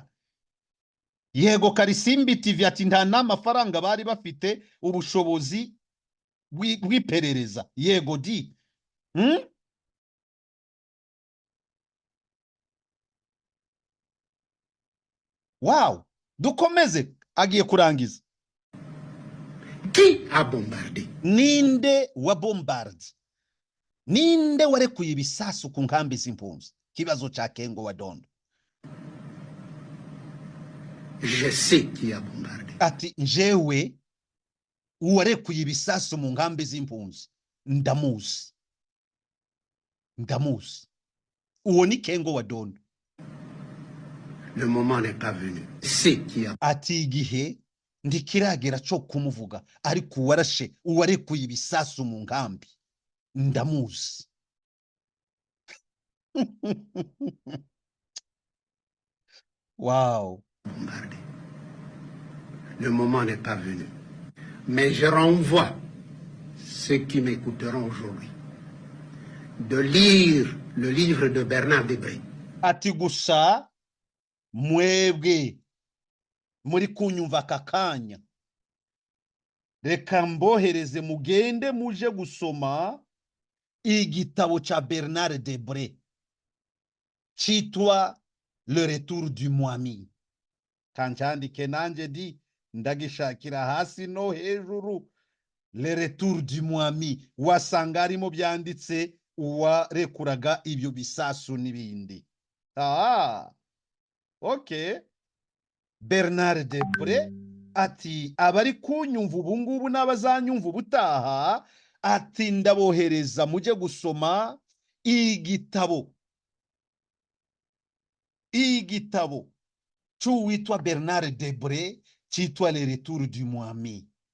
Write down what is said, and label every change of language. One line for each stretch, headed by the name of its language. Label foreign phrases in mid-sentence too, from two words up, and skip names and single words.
Kinyarwanda: Yego Karisimbi TV ati nta n'amafaranga bari bafite ubushobozi bw'iperereza. Yego di. Wow. Dukomeze agiye kurangiza.
French: Qui a bombardé?
Kinyarwanda: Ninde wa bombarde? Ninde warekuye ibisasu ku nkambi z'impunzi? Kibazo cha Kengo wa Dondo.
French: Je sais qui a bombardé.
Kinyarwanda: Ati njewe uwarekuye ibisasu mu nkambi z'impunzi ndamuzi. Ndamuzi. Uwo ni Kengo wa Dondo.
French: Le moment n'est pas venu. C'est qui a.
Kinyarwanda: Ati igihe ndikiragera cyo kumuvuga ariko uwarashe uwarekuye ibisasu mu nkambi ndamuzi. Wow.
French: Bombardé. Le moment n'est pas venu. Mais je renvoie ceux qui m'écouteront aujourd'hui de lire le livre de Bernard Debré.
Kinyarwanda: Ati gusa mwebwe muri kunyumva kakanya reka mbohereze mugende muje gusoma igitabo cha Bernard Debré citwa Le Retour du Mwami. Kanchandike nanje di ndagishakira hasi no hejuru. Le Retour du Mwami wasanga arimo byanditse uwarekuraga ibyo bisasu n'ibindi. Okay. Bernard Debré ati abari kunyumva ubungubu n'abazanyumva ubutaha ati ndabohereza muje gusoma igitabo cy'uwitwa Bernard Debré cyitwa Le Retour du Mwami.